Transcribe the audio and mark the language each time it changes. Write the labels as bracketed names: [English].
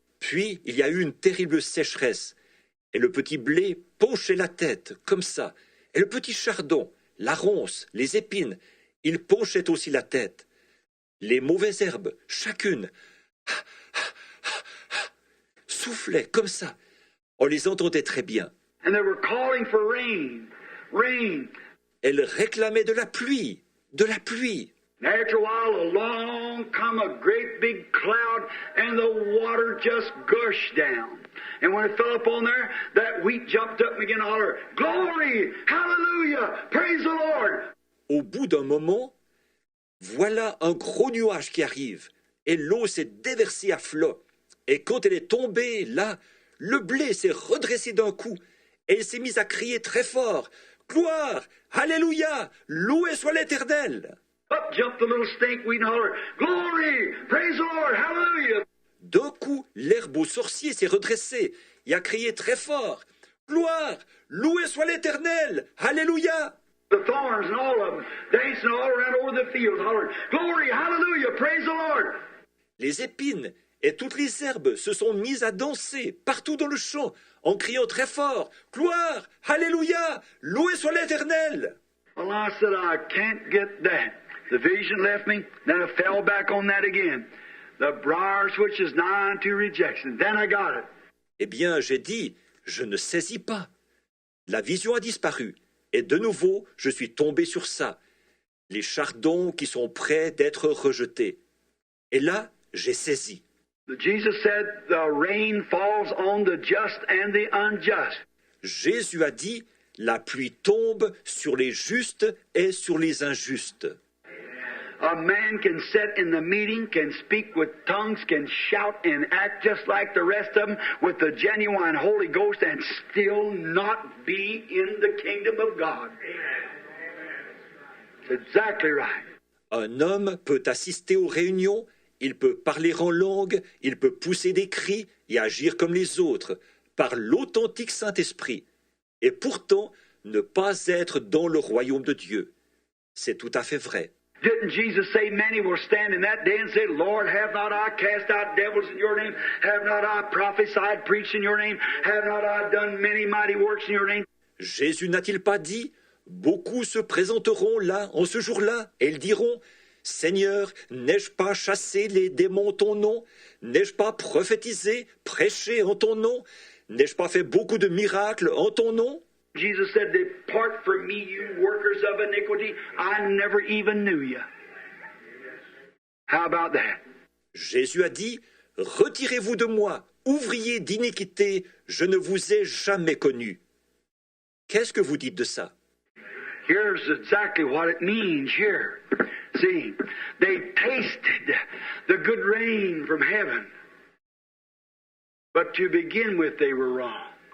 [French] Puis, il y a eu une terrible sécheresse. Et le petit blé penchait la tête, comme ça. Et le petit chardon, la ronce, les épines, ils penchaient aussi la tête. Les mauvaises herbes, chacune, soufflaient comme ça. On les entendait très bien. [English] And they were calling for rain, rain. [French] Elles réclamaient de la pluie, de la pluie. [English] And after a while, along come a great big cloud, and the water just gushed down. And when it fell upon there, that wheat jumped up and began to holler, "Glory! Hallelujah! Praise the Lord!" [French] Au bout d'un moment, voilà un gros nuage qui arrive, et l'eau s'est déversée à flot. Et quand elle est tombée, là, le blé s'est redressé d'un coup, et il s'est mis à crier très fort, « Gloire! Alléluia! Loué soit l'Éternel !» [English] Up jumped the little stinkweed and hollered, "Glory! Praise the Lord! Hallelujah!" [French] D'un coup, l'herbe aux sorciers s'est redressée et a crié très fort, « Gloire! Loué soit l'Éternel! Alléluia !» [English] The thorns and all of them dancing all around over the fields, hollering, "Glory! Hallelujah! Praise the Lord!" [French] Les épines et toutes les herbes se sont mises à danser partout dans le champ en criant très fort, « Gloire! Alléluia! Loué soit l'Éternel !» [English] Well, I said, I can't get that. The vision left me, then I fell back on that again. The briar switch is nigh unto rejection. Then I got it. [French] Eh bien, j'ai dit, je ne saisis pas. La vision a disparu, et de nouveau, je suis tombé sur ça. Les chardons qui sont prêts d'être rejetés. Et là, j'ai saisi. [English] Jesus said, the rain falls on the just and the unjust. [French] Jésus a dit, la pluie tombe sur les justes et sur les injustes. [English] A man can sit in the meeting, can speak with tongues, can shout and act just like the rest of them with the genuine Holy Ghost and still not be in the kingdom of God. That's exactly right. [French] Un homme peut assister aux réunions, il peut parler en langue, il peut pousser des cris et agir comme les autres, par l'authentique Saint-Esprit, et pourtant ne pas être dans le royaume de Dieu. C'est tout à fait vrai. [English] Didn't Jesus say many will stand in that day and say, Lord, have not I cast out devils in your name? Have not I prophesied, preached in your name? Have not I done many mighty works in your name? [French] Jésus n'a-t-il pas dit, beaucoup se présenteront là, en ce jour-là, et ils diront, Seigneur, n'ai-je pas chassé les démons en ton nom? N'ai-je pas prophétisé, prêché en ton nom? N'ai-je pas fait beaucoup de miracles en ton nom? [English] Jesus said, depart from me, you workers of iniquity. I never even knew you. How about that? [French] Jésus a dit, retirez-vous de moi, ouvriers d'iniquité, je ne vous ai jamais connu. Qu'est-ce que vous dites de ça? [English] Here's exactly what it means here. See, they tasted the good rain from heaven. But to begin with, they were wrong.